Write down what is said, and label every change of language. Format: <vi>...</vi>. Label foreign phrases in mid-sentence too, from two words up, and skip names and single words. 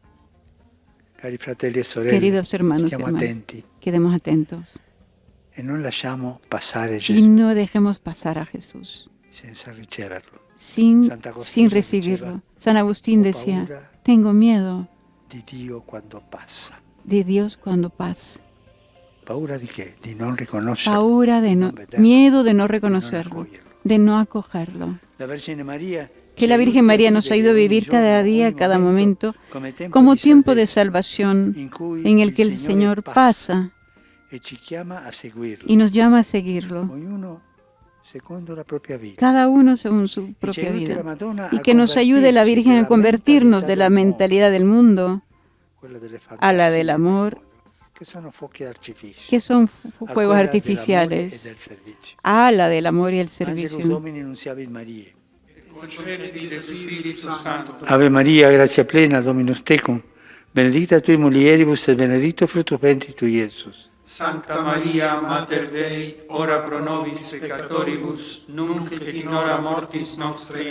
<es>Queridos hermanos y hermanas, quedemos atentos y no dejemos pasar a Jesús sin recibirlo. San Agustín decía: tengo miedo de Dios cuando pasa.</es> <it>Paura di che? Di non riconoscerlo. Paura</it> <es>de no,</es> <it>non vederlo,</it> <es>miedo de no</es> <it>di non</it> <es>reconocerlo,</es> <it>accoglierlo.</it> <es>de no acogerlo.</es> <it>La Vergine María</it> <es>Que la Virgen María nos ha ido a vivir cada día, cada momento, como tiempo de salvación en el que el Señor pasa</es> <it>e ci chiama a seguirlo.</it> <es>y nos llama a seguirlo,</es> <it>Ognuno secondo la propria vita.</it> <es>cada uno según su propia vida. Y que nos ayude la Virgen a convertirnos de la mentalidad del mundo</es> <it>quella delle</it> <es>a la</es> <it>fantasie</it> <es>del amor,</es> <it>che sono fuochi d'artificio,</it> <es>que son a fuegos</es> <it>quella dell'amore e</it> <es>artificiales,</es> <it>del servizio.</it> <es>a la del amor y el</es> <la>Angelus</la> <es>servicio.</es> <la>Domini nuntiavit Mariae. Concepi de Spiritu Santo. Ave Maria, grazia plena, Dominus tecum, benedicta tui mulieribus et benedictus fructus ventris tui, Iesus. Sancta Maria, Mater Dei, ora pro nobis peccatoribus, nunc et in hora mortis nostre.</la>